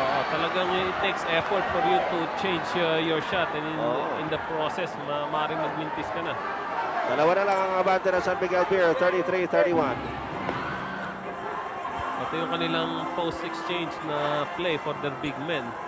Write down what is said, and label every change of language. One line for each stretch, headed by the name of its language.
English: Talagang it takes effort for you to change your shot and in the process,
Filipino: maaaring magmintis ka na. Dalawa na lang ang abante ng San Miguel Beer, 33-31. Ito yung kanilang post-exchange na play
English: for their big men.